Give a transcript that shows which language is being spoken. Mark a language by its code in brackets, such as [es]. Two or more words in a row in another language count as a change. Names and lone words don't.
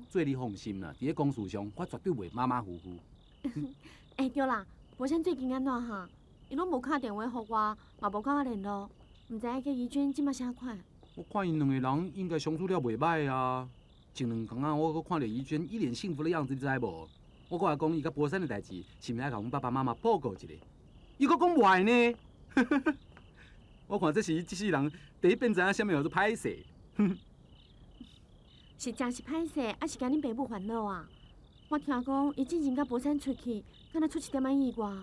[nan] 做你放心啦，伫咧公事上，我绝对袂马马虎虎。对啦，博山最近安怎哈？伊拢无打电话互我，嘛无甲我联络，毋知影叫怡娟即摆啥款？我看因两个人应该相处了袂歹啊。前2天啊，我搁看到怡娟一脸幸福的样子，你知无？我搁来讲伊甲博山的代志，是毋是爱甲阮爸爸妈妈报告一下？伊搁讲坏呢。我看这是即世人第一遍知影啥物叫做歹势。是真是歹势，还是惊恁爸母烦恼啊？我听讲伊之前甲博山出去，敢若出一点仔意外。